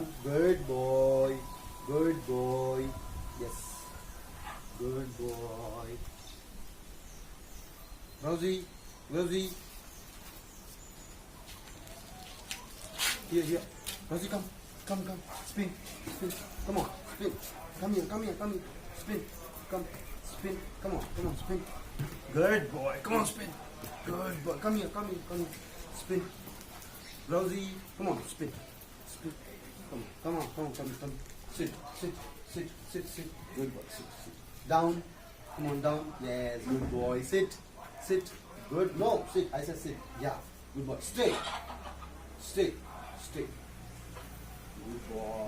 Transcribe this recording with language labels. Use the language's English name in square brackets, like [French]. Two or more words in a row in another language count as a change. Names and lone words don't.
[English] Good boy. Good boy. Yes. Good boy. Rosie, Rosie. Here, here. Rosie, come. Come, come. Spin, spin. Come on, spin. Come here, come here, come here. Spin. Come. Spin. Come on, spin. Good boy. Come on, spin. Good boy. Come here, come here, come here. Spin. Rosie, come on, spin. Spin. Come on, come on, come on, come on. Sit, sit, sit, sit, sit. Good boy. Sit, sit. Down. Come on, down. Yes, good boy. Sit, sit. Good. No, sit. I said sit. Yeah. Good boy. Stay. Stay. Stay. Good boy.